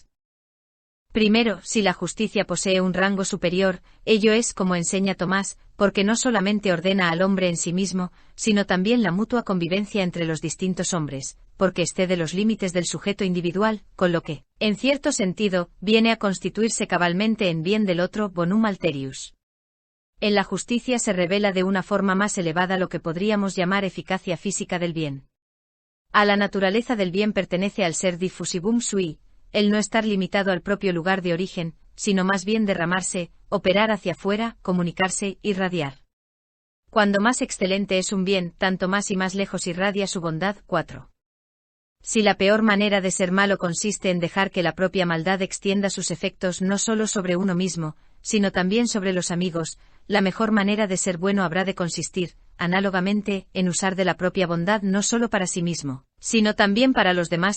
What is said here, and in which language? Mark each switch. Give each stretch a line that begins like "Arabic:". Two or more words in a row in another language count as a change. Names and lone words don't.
Spanish: Primero, si la justicia posee un rango superior, ello es como enseña Tomás, porque no solamente ordena al hombre en sí mismo, sino también la mutua convivencia entre los distintos hombres, porque excede los límites del sujeto individual, con lo que, en cierto sentido, viene a constituirse cabalmente en bien del otro
Latin: bonum alterius.
Spanish: En la justicia se revela de una forma más elevada lo que podríamos llamar eficacia física del bien. A la naturaleza del bien pertenece al ser
Latin: diffusivum sui,
Spanish: el no estar limitado al propio lugar de origen, sino más bien derramarse, operar hacia afuera, comunicarse, irradiar. Cuando más excelente es un bien, tanto más y más lejos irradia su bondad. 4. Si la peor manera de ser malo consiste en dejar que la propia maldad extienda sus efectos no solo sobre uno mismo, sino también sobre los amigos, la mejor manera de ser bueno habrá de consistir, análogamente, en usar de la propia bondad no solo para sí mismo, sino también para los demás.